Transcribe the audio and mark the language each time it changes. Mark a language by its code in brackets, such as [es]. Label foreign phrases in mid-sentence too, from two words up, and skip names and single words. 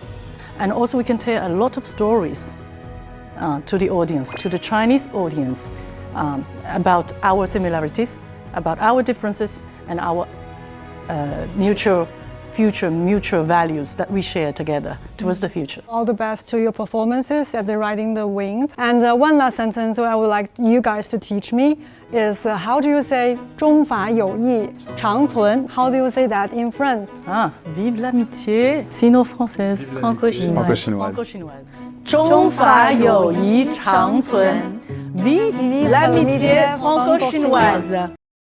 [en] And also we can tell a lot of stories to the audience, to the Chinese audience, about our similarities, about our differences, and our mutual values that we share together towards the future. All the best to your performances at the Riding the Wings. And one last sentence I would like you guys to teach me is how do you say [zh] 中法友谊长存? [en] How do you say that in French? [fr] Vive l'amitié sino-française. Franco-chinoise. Franco-chinoise. Franco-chinoise. [zh] 中法友谊长存. [fr] Vive l'amitié franco-chinoise.